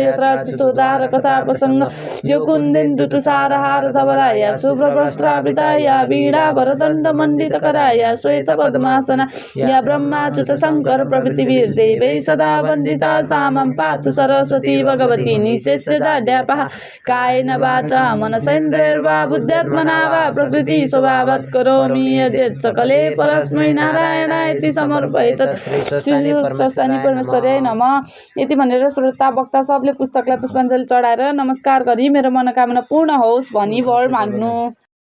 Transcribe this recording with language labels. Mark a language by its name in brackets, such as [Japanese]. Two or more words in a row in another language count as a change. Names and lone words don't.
[Sanskrit] यत्र उदार कथा प्रसंग यो कुंदेन्दु तुषारहार धवलाया शुभ्रवस्त्रावृताया वीणा वरदंड मंडित कराया श्वेत पद्मासना या ब्रह्माच्युत शंकर प्रभृति वीरदेवै सदा वंदिता सामं पातु सरस्वती भगवती निशेष्य जाड्यापः कायेन वाचा मनसेन्द्रियर्वा बुद्ध्यात्मना वा प्रकृति स्वभावात् करोमि यद्यत् सकले परस्मै नारायणाय समर्पयेत्। श्रीस्वस्थानी परमेश्वर्याय नमः। [Nepali] यति भनेर श्रोता वक्ता सबले पुस्तकलाई पुष्पाञ्जली चढाएर नमस्कार गरी मेरो मनोकामना पूर्ण होस् भनी वर माग्नु।